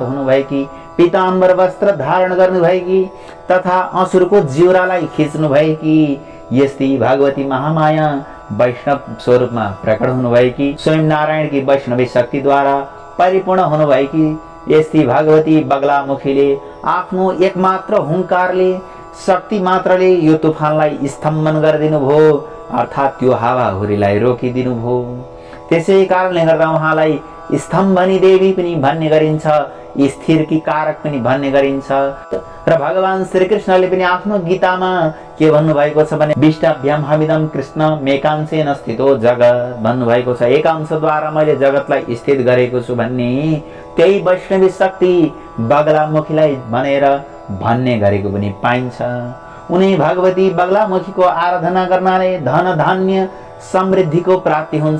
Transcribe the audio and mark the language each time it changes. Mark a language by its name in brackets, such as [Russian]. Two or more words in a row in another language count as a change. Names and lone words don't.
[Nepali] हुनुभएकी, पीताम्बर वस्त्र धारण गर्नुभएकी तथा असुरको जिउरालाई खिच्नु भएकी यस्ती भगवती महामाया वैष्णव स्वरूपमा प्रकट हुनुभएकी, स्वयं नारायणकी वैष्णवी शक्तिद्वारा परिपूर्ण हुनुभएकी यस्ती भगवती बगलामुखीले आफ्नो एकमात्र हुङ्कारले शक्ति मात्रले यो तुफानलाई स्तम्भन गरिदिनु भयो, अर्थात् त्यो हावाहुरीलाई रोकिदिनु भयो। त्यसै कारणले गर्दा उहाँलाई स्तम्भनी देवी पनि भन्ने गरिन्छ, स्थिरकी कारक पनि भन्ने गरिन्छ। र भगवान श्रीकृष्णले पनि आफ्नो गीतामा के भन्नुभएको छ भने [Sanskrit] विष्टाभ्याम हमिदम कृष्ण मेकांशेन स्थितो जगत [Nepali] भन्नुभएको छ। एक अंशद्वारा मैले जगतलाई स्थित गरेको छु भन्ने त्यही वैष्णवी शक्ति बगलामुखीलाई भनेर भन्ने गरेको पनि पाइन्छ। उनी भगवती बगलामुखीको आराधना गर्नाले धन धान्य समृद्धिको प्राप्ति हुन्छ।